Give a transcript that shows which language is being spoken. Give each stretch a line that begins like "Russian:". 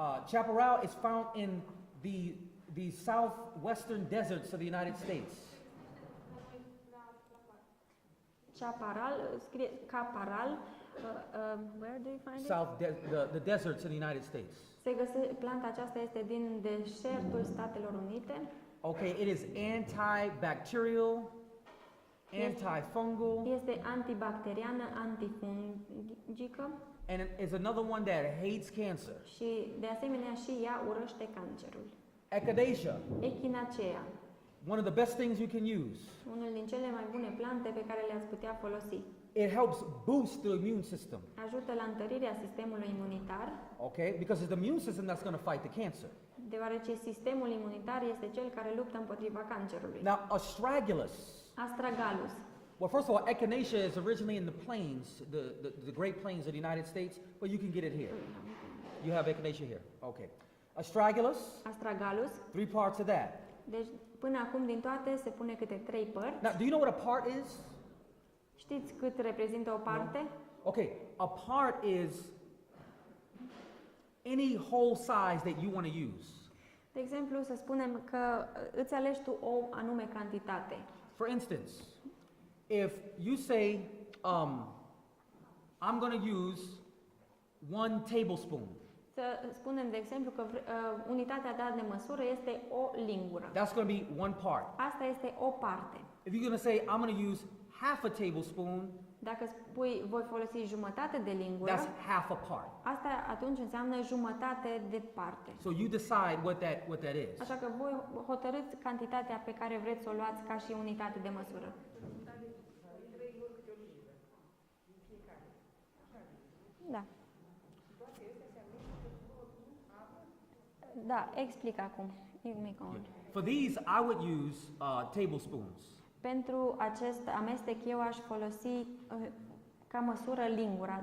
English: Chaparral is found in the southwestern deserts of the United States.
Romanian: Chaparral, scrie caparal.
English: Where do you find it? The deserts in the United States.
Romanian: Planta aceasta este din deșertul Statelor Unite.
English: Okay, it is antibacterial, antifungal,
Romanian: Este antibacteriană, antifungică
English: and it is another one that hates cancer.
Romanian: și de asemenea și ea urăște cancerul.
English: Echinacea,
Romanian: Echinacea,
English: one of the best things you can use.
Romanian: unul din cele mai bune plante pe care le-ați putea folosi.
English: It helps boost the immune system,
Romanian: Ajută la întărirea sistemului imunitar,
English: okay? Because it's the immune system that's going to fight the cancer.
Romanian: deoarece sistemul imunitar este cel care luptă împotriva cancerului.
English: Now, astragalus.
Romanian: Astragalus.
English: Well, first of all, echinacea is originally in the plains, the Great Plains of the United States, but you can get it here. You have echinacea here. Okay. Astragalus,
Romanian: Astragalus.
English: 3 parts of that.
Romanian: Deci, până acum, din toate, se pune câte 3 părți.
English: Now, do you know what a part is?
Romanian: Știți cât reprezintă o parte?
English: Okay, a part is any whole size that you want to use.
Romanian: De exemplu, să spunem că îți alegi tu o anume cantitate.
English: For instance, if you say, I'm going to use 1 tablespoon,
Romanian: Să spunem, de exemplu, că unitatea de măsură este o lingură.
English: that's going to be 1 part.
Romanian: Asta este o parte.
English: If you're going to say, I'm going to use half a tablespoon,
Romanian: Dacă spui, voi folosi jumătate de lingură,
English: that's half a part.
Romanian: asta atunci înseamnă jumătate de parte.
English: So you decide what that is.
Romanian: Așa că voi hotărâți cantitatea pe care vreți să o luați ca și unitate de măsură. Da. Da, explic acum.
English: For these, I would use tablespoons.
Romanian: Pentru acest amestec eu aș folosi ca măsură lingura.